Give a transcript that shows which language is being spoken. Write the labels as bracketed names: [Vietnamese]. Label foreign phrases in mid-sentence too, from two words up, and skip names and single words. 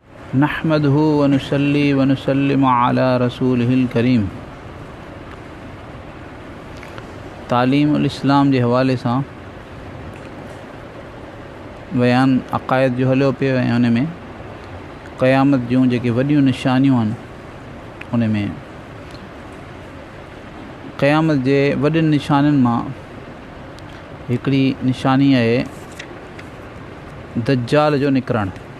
[Arabic] نحمده ونصلي ونسلم على رسوله الكريم. [Sindhi] तालीमुल इस्लाम जे हवाले सां बयान अक़ाइद जो हलियो पियो ऐं उन में क़यामत जूं जेके वॾियूं निशानियूं आहिनि उन में क़यामत जे वॾियुनि निशानियुनि मां हिकिड़ी निशानी आहे दज्जाल जो निकिरणु।